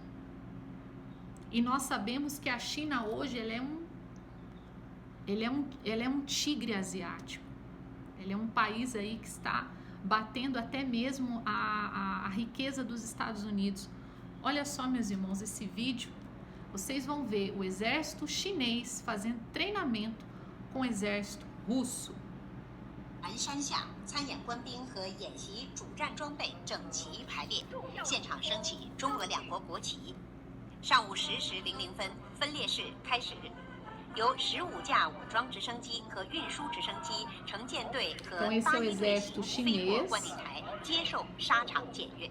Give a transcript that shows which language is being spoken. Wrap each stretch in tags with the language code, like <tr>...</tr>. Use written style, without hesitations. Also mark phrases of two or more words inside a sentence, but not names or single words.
<pt>E nós sabemos que a China hoje ela é um tigre asiático. Ele é um país aí que está batendo até mesmo a riqueza dos Estados Unidos. Olha só, meus irmãos, esse vídeo, vocês vão ver o exército chinês fazendo treinamento com o exército russo.</pt> <zh>南山下，参演官兵和演习主战装备整齐排列，现场升起中俄两国国旗。上午10时00分，分列式开始。由15架武装直升机和运输直升机承舰队和8名队形飞过观礼台，接受沙场检阅。</zh>